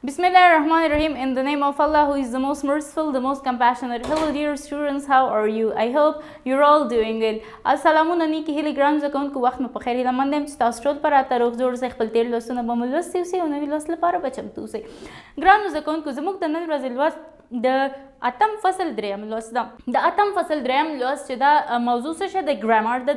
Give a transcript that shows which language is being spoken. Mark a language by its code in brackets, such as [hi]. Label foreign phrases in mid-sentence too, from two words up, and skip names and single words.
[en] Bismillahirrahmanirrahim. In the name of Allah, who is the most merciful, the most compassionate. Hello dear students, how are you? I hope you're all doing well. [ps] السلامونه نیکی هیلې ګرانو زده کوونکو وخت مو په خیر هیله مند یم چې تاسو ټول په راته روغ جوړ اوسئ خپل تېر لوستونه به مو لوستي اوسئ او نوي لوست لپاره به چمتو اوسئ. ګرانو زده کوونکو زموږ د نن ورځې لوست د اتم فصل دریم لوست ده. د اتم فصل دریم لوست چې دا موضوع څه شی د ګرامر ده.